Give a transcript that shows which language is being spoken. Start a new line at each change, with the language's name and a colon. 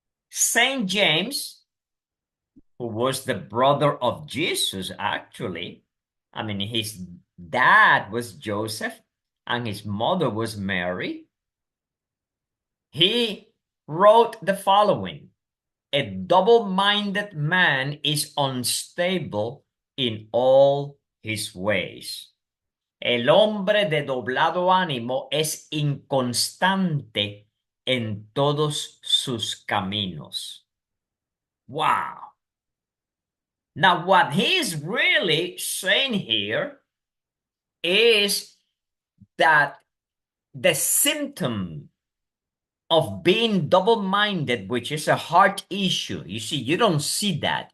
English: Saint James, who was the brother of Jesus, actually, I mean, his dad was Joseph and his mother was Mary. He wrote the following: a double-minded man is unstable in all his ways.
Spanish: El hombre de doblado ánimo es inconstante en todos sus caminos.
English: Wow. Now, what he's really saying here is that the symptom of being double-minded, which is a heart issue, you see, you don't see that.